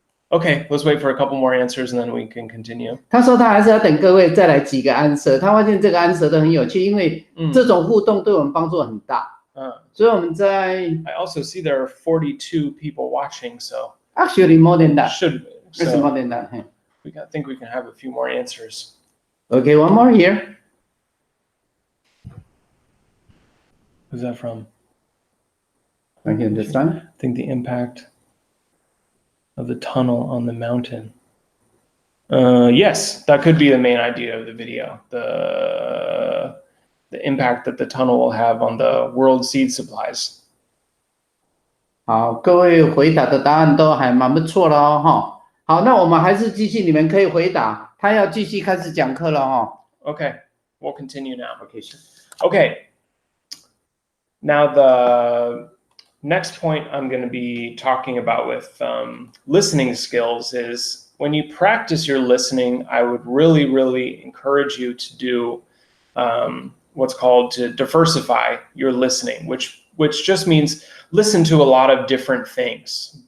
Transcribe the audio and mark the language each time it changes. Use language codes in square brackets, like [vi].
[en] Okay, let's wait for a couple more answers and then we can continue. [zh] 他说他还是要等各位再来几个 answer， 他发现这个 answer 都很有趣，因为这种互动对我们帮助很大。所以我们在 [en] I also see there are 42 people watching, so actually more than that. Should be. It's more than that. I think we can have a few more answers. Okay, one more here. Who's that from? I can understand. I think the impact of the tunnel on the mountain. Yes, that could be the main idea of the video. The impact that the tunnel will have on the world seed supplies. [zh] 好，各位回答的答案都还蛮不错的哦，哈。好，那我们还是继续，你们可以回答。他要继续开始讲课了哈。 [en] Okay, we'll continue now. Okay, sure. Okay. Now the next point I'm going to be talking about with listening skills is when you practice your listening, I would really, really encourage you to do what's called to diversify your listening, which just means listen to a lot of different things.